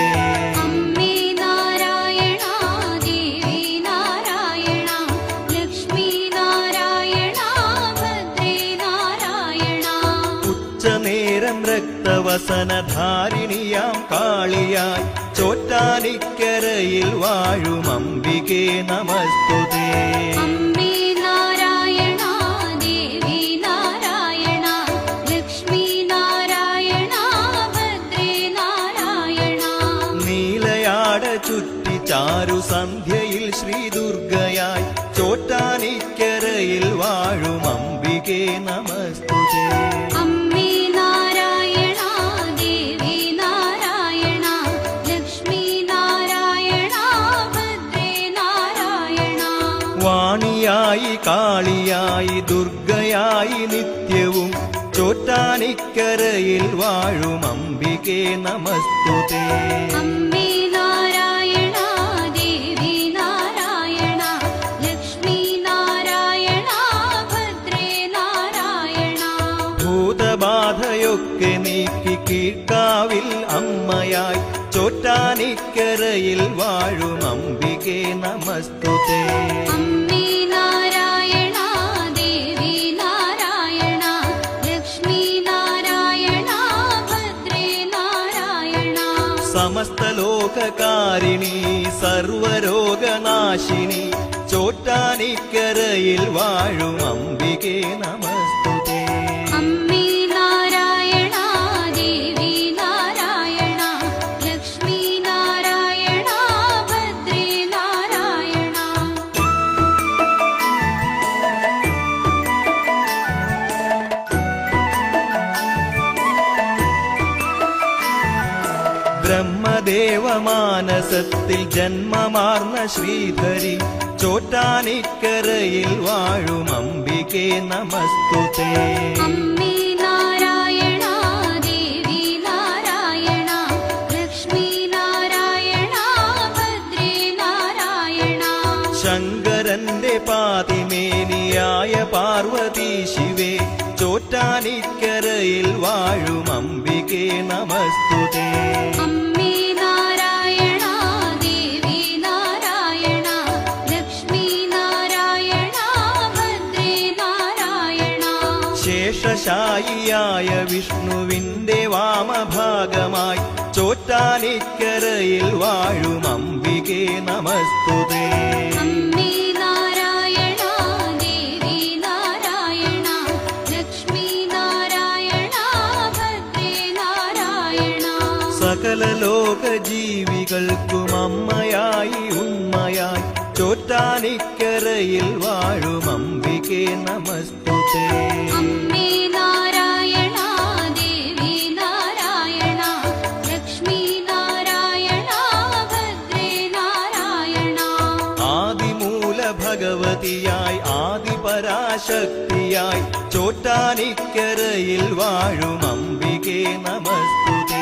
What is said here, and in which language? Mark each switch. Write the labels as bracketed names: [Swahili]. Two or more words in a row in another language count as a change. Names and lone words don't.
[Sanskrit] अम्बे नारायणा देवी नारायणा लक्ष्मी नारायणा भद्रे नारायणा. [Malayalam] ഉച്ചനേരം രക്തവസനധാരിണിയാം കാളിയായി ചോറ്റാനിക്കരയിൽ വാഴും അംബികെ നമസ്തുതേ. [Sanskrit] अम्बे नारायणा देवी नारायणा लक्ष्मी नारायणा भद्रे नारायणा. [Malayalam] നീലയാട ചുറ്റി ചാരു സന്ധ്യയിൽ ശ്രീദുർഗയായി ചോറ്റാനിക്കരയിൽ വാഴും അംബികെ നമസ്തുതേ. [Sanskrit] अम्बे नारायणा देवी नारायणा लक्ष्मी नारायणा भद्रे नारायणा. [Malayalam] വാണിയായി കാളിയായി ദുർഗയായി നിത്യവും ചോറ്റാനിക്കരയിൽ വാഴും അംബികെ നമസ്തുതേ. [Sanskrit] अम्बे नारायणा देवी नारायणा लक्ष्मी नारायणा भद्रे नारायणा. [Malayalam] ഭൂതബാധയൊക്കെ നീക്കി കീഴ്ക്കാവിൽ അമ്മയായി ചോറ്റാനിക്കരയിൽ വാഴും അംബികെ നമസ്തുതേ. [Sanskrit] अम्बे नारायणा देवी नारायणा लक्ष्मी नारायणा भद्रे नारायणा. [Malayalam] സമസ്ത ലോകകാരിണി സർവരോഗനാശിനി ചോറ്റാനിക്കരയിൽ വാഴും അംബികെ നമസ്തുതേ. [Sanskrit] अम्बे नारायणा देवी नारायणा लक्ष्मी नारायणा भद्रे नारायणा. [Malayalam] ബ്രഹ്മദേവമാനസത്തിൽ ജന്മമാർന്ന ശ്രീധരി ചോറ്റാനിക്കരയിൽ വാഴും അംബികെ നമസ്തുതേ. [Sanskrit] अम्बे नारायणा देवी नारायणा लक्ष्मी नारायणा भद्रे नारायणा. [Malayalam] ശങ്കരന്റെ പാതിമേനിയായ പാർവതി ശിവേ ചോറ്റാനിക്കരയിൽ വാഴും അംബികെ നമസ്തുതേ. [Sanskrit] अम्बे नारायणा देवी नारायणा लक्ष्मी नारायणा भद्रे नारायणा. [Malayalam] ശേഷശായിയായ വിഷ്ണുവിന്റെ വാമഭാഗമായി ചോറ്റാനിക്കരയിൽ വാഴും അംബികെ നമസ്തുതേ. [Sanskrit] अम्बे नारायणा देवी नारायणा लक्ष्मी नारायणा भद्रे नारायणा. [Malayalam] സകല ലോക ജീവികൾക്കും അമ്മയായി ഉമ്മയായി ചോറ്റാനിക്കരയിൽ വാഴും അംബികെ നമസ്തുതേ. [Sanskrit] अम्बे नारायणा देवी नारायणा लक्ष्मी नारायणा भद्रे नारायणा. [Malayalam] ആദിമൂല ഭഗവതിയായി ആദിപരാശക്തിയായി ചോറ്റാനിക്കരയിൽ വാഴും അംബികെ നമസ്തുതേ.